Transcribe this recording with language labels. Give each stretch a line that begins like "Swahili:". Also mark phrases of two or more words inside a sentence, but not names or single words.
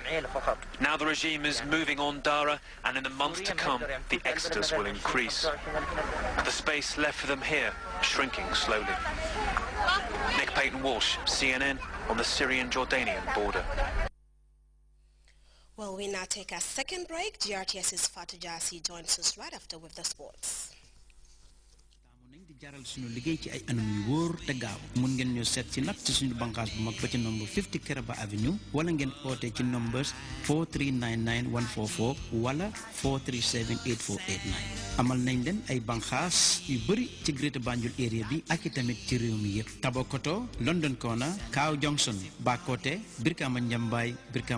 English: Now the regime is moving on Dara, and in the months to come, the exodus will increase. The space left for them here, shrinking slowly. Nick Payton-Walsh, CNN, on the Syrian-Jordanian border. Well, we now take a second break. GRTS's Fatou Jassi joins us right after with the sports.
Wolof: jaral suñu liggéey ci ay anam yu wóor te gaaw mun ngeen ñu seet ci nag ci suñu bànqaas bu mag ba ci number 50 Keraba Avenue wala ngeen oote ci numbers 4399144 wala 4378489 amal nañ leen ay bànqaas yu bëri ci Greater Banjul area bi ak i tamit ci réew mi yëpp Tabokoto London Corner Cow Junction Bakote Brikama Njambaay Brikama